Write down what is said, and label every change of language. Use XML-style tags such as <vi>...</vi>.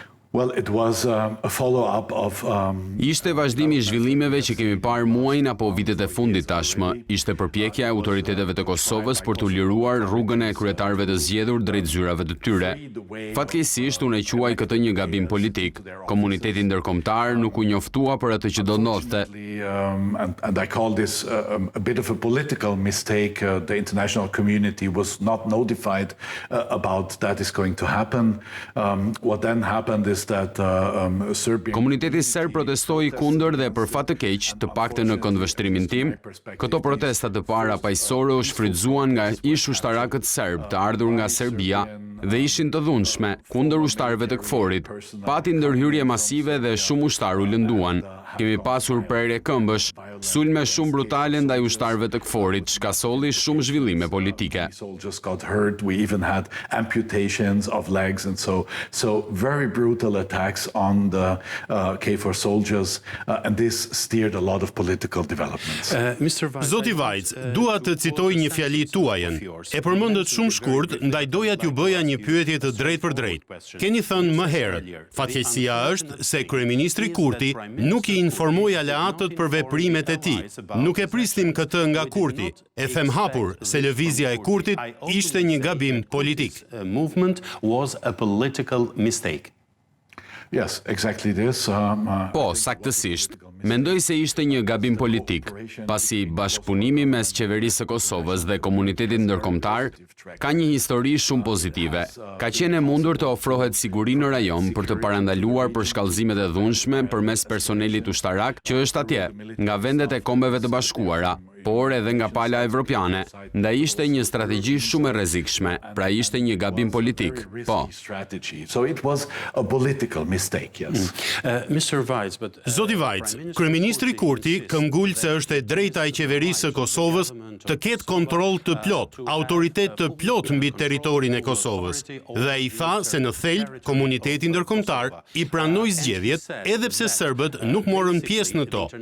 <en>Well, it was a follow-up of</en> <sq>Ishte vazhdimi i zhvillimeve që kemi parë muajin apo vitet e fundit tashmë. Ishte përpjekja e autoriteteve të Kosovës për të liruar rrugën e kryetarëve të zgjedhur drejt zyrave të tyre. Fatkeqësisht unë e quaj këtë një gabim politik. Komuniteti ndërkombëtar nuk u njoftua për atë që do ndodhte.</sq> <en>And I call this a bit of a political mistake. The international community was not notified about that is going to happen. What then happened is</en> <sq>Komuniteti serb protestoi kundër dhe për fat të keq, të paktën në këndvështrimin tim, këto protesta të para paqësore u shfrytzuan nga ish ushtarakët serb të ardhur nga Serbia dhe ishin të dhunshme kundër ushtarëve të KFOR-it. Pati ndërhyrje masive dhe shumë ushtar u lënduan. Kemi pasur prerje këmbësh, sulme shumë brutale ndaj ushtarëve të KFOR-it, shkasolli shumë zhvillime politike.</sq> <en>We even had amputations of legs and so very brutal attacks on the KFOR soldiers and this steered a lot of political developments.</en> <sq>Zoti Vajc, dua të citoj një fjali tuajën. E përmendët shumë shkurt, ndaj doja t'ju bëja një pyetje të drejtë për drejtë. Keni thënë më herët, fatkeqësia është se kryeministri Kurti nuk i informoi aleatët për veprimet e tij. Nuk e prisnim këtë nga Kurti. E them hapur se lëvizja e Kurtit ishte një gabim politik.</sq> <en>Movement was a political mistake. Yes, exactly this.</en> <sq>Po, saktësisht. Mendoj se ishte një gabim politik, pasi bashkëpunimi mes qeverisë së Kosovës dhe komunitetit ndërkombëtar ka një histori shumë pozitive. Ka qenë e mundur të ofrohet siguri në rajon për të parandaluar për shkallëzimet e dhunshme përmes personelit ushtarak që është atje, nga vendet e Kombeve të Bashkuara, por edhe nga pala evropiane, ndaj ishte një strategji shumë e rrezikshme, pra ishte një gabim politik. Po.</sq> <en>So it was a political mistake, yes.</en> <sq>Zoti Vajc, kryeministri Kurti këmbgul se është e drejta e qeverisë së Kosovës të ketë kontroll të plot, autoritet të plot mbi territorin e Kosovës. Dhe ai tha se në thelb komuniteti ndërkombëtar i pranoi zgjedhjet, edhe pse serbët nuk morën pjesë në to.</sq>